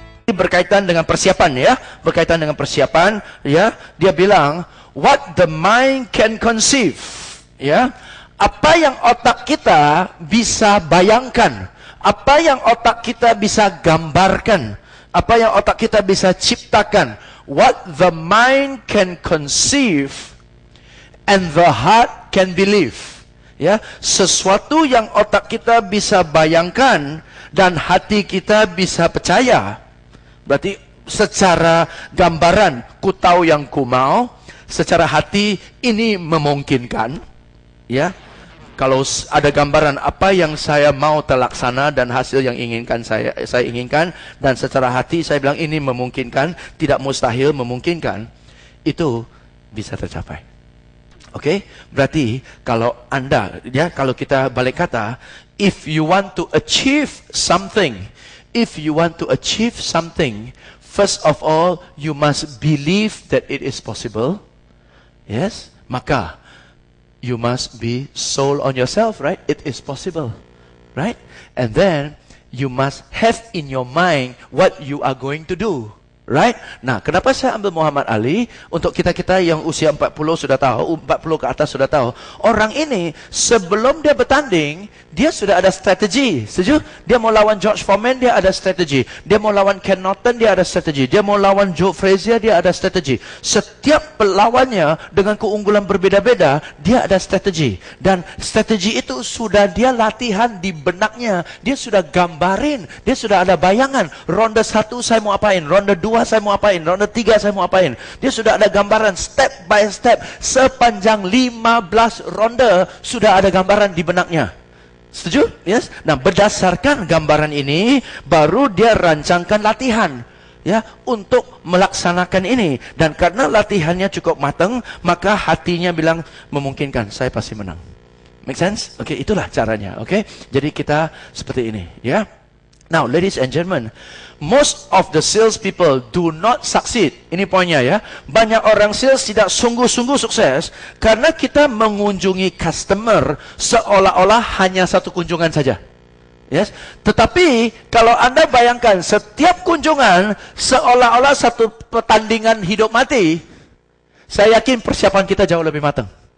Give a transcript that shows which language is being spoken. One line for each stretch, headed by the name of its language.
Indonesian: berkaitan dengan persiapan ya. Berkaitan dengan persiapan ya. Dia bilang,
English: what the mind can conceive.
Indonesian: Ya. Apa yang otak kita bisa bayangkan. Apa yang otak kita bisa gambarkan. Apa yang otak kita bisa ciptakan.
English: What the mind can conceive and the heart can believe.
Indonesian: Ya, sesuatu yang otak kita bisa bayangkan dan hati kita bisa percaya. Berarti secara gambaran, ku tahu yang ku mau, secara hati ini memungkinkan. Ya, kalau ada gambaran apa yang saya mau terlaksana dan hasil yang inginkan saya inginkan, dan secara hati saya bilang ini memungkinkan, tidak mustahil, memungkinkan, itu bisa tercapai. Oke, berarti kalau Anda, ya, kalau kita balik kata,
English: if you want to achieve something, first of all, you must believe that it is possible. Yes,
Indonesian: maka
English: you must be sold on yourself, right? It is possible, right? And then you must have in your mind what you are going to do. Right?
Indonesian: Nah, kenapa saya ambil Muhammad Ali? Untuk kita-kita yang usia 40 sudah tahu, 40 ke atas sudah tahu. Orang ini, sebelum dia bertanding, dia sudah ada strategi. Setuju? Dia mau lawan George Foreman, dia ada strategi. Dia mau lawan Ken Norton, dia ada strategi. Dia mau lawan Joe Frazier, dia ada strategi. Setiap pelawannya dengan keunggulan berbeda-beda, dia ada strategi. Dan strategi itu sudah dia latihan di benaknya. Dia sudah gambarin. Dia sudah ada bayangan. Ronde 1 saya mau apain. Ronde 2 saya mau apain, ronde 3 saya mau apain. Dia sudah ada gambaran
English: step by step.
Indonesian: Sepanjang 15 ronde sudah ada gambaran di benaknya. Setuju?
English: Yes?
Indonesian: Nah, berdasarkan gambaran ini baru dia rancangkan latihan ya untuk melaksanakan ini. Dan karena latihannya cukup matang, maka hatinya bilang memungkinkan, saya pasti menang.
English: Make sense?
Indonesian: Oke, itulah caranya. Oke. Jadi kita seperti ini ya.
English: Now, ladies and gentlemen, most of the sales people do not succeed.
Indonesian: Ini poinnya ya. Banyak orang sales tidak sungguh-sungguh sukses karena kita mengunjungi customer seolah-olah hanya satu kunjungan saja.
English: Yes.
Indonesian: Tetapi kalau Anda bayangkan setiap kunjungan seolah-olah satu pertandingan hidup mati, saya yakin persiapan kita jauh lebih matang.